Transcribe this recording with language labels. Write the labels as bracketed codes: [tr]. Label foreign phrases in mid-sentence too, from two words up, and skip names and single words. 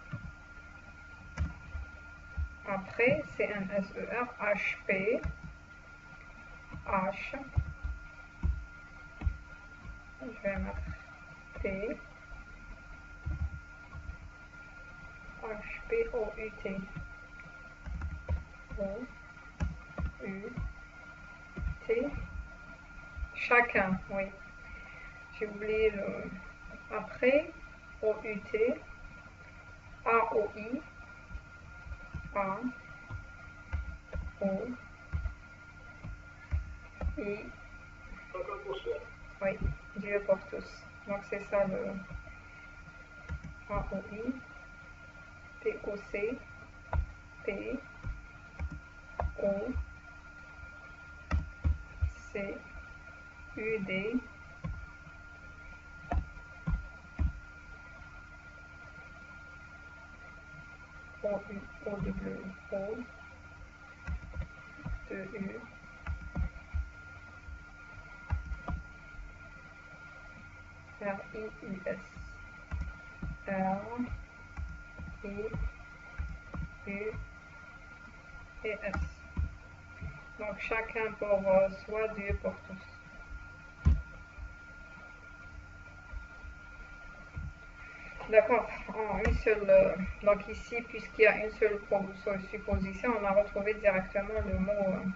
[fr] Après CNSER, HP, H, je vais mettre T, HP, O, U, T, O, U, T, chacun, oui. J'ai oublié le... Après, O, U, T, A, O, I, A, O, I, oui, Dieu pour tous. Donc c'est ça le A, O, I, T, O, C, P, O, C, U, D, O, U, O, W, O, 2, U, R, I, U, S, R, I, U, et S. Donc chacun pour soi, Dieu pour tous. D'accord, une seule, donc ici, puisqu'il y a une seule supposition, on a retrouvé directement le mot.